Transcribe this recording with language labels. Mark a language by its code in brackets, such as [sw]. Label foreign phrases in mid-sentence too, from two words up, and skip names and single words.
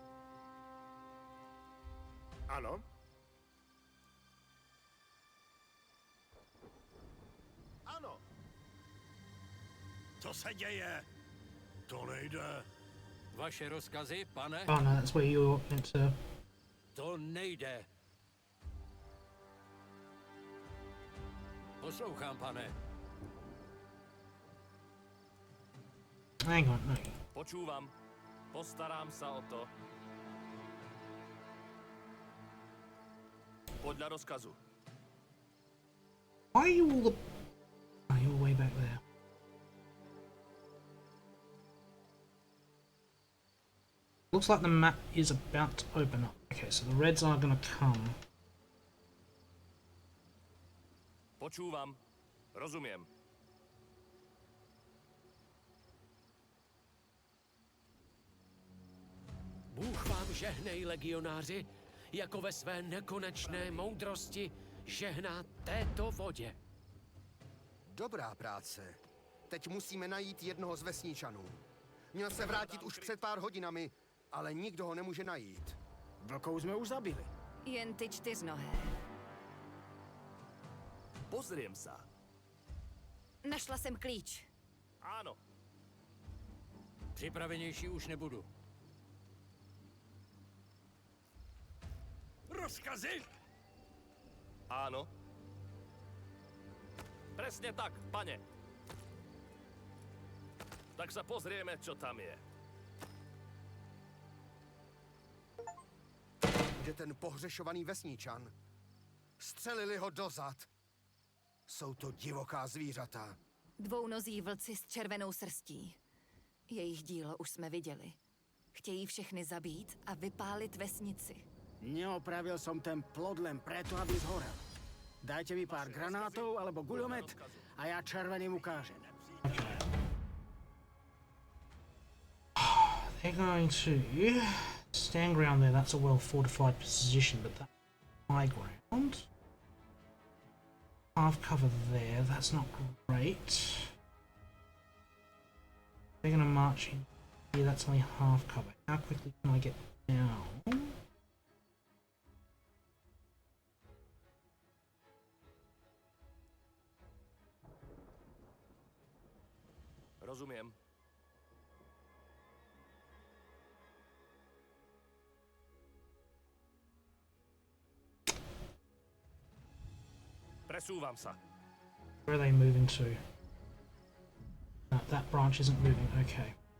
[cs] Ano? Ano. Co se děje? To nejde. Vaše rozkazy, pane? [en] Oh no, that's where you're meant to. [cs] To nejde. Poslouchám, pane. [en] Hang on, no. [sk] Počúvam. Postarám sa o to. Podľa rozkazu. [en] Why are you all the? Oh, you're way back there. Looks like the map is about to open up. Okay, so the reds are gonna come. [sk] Počúvam. Rozumiem. [cs] Bůh vám žehnej, legionáři, jako ve své nekonečné moudrosti žehná této vodě. Dobrá práce. Teď musíme najít jednoho z vesničanů. Měl se vrátit už před pár hodinami, ale nikdo ho nemůže najít. Vlkou jsme už zabili. Jen ty čtyřnohé. [sk] Pozriem sa. [cs] Našla jsem klíč. [sk] Áno. [cs] Připravenější už nebudu. Rozkazy? [sk] Áno. Presne tak, pane. Tak sa pozrieme, čo tam je. [cs] Kde ten pohřešovaný vesničan? Střelili ho dozad. Jsou to divoká zvířata. Dvounozí vlci s červenou srstí. Jejich dílo už jsme viděli. Chtějí všechny zabít a vypálit vesnici. [sk] Neopravil som ten plod len preto, aby zhorel. Dajte mi pár granátov alebo guľomet a ja červeným ukážem. [en] They're going to stand ground there. That's a well fortified position, but that's high ground. Half cover there. That's not great. They're going to march in here. That's only half cover. How quickly can I get down? [sk] Rozumiem. Presúvam sa. [en] Where are they moving to? That branch isn't moving. Okay.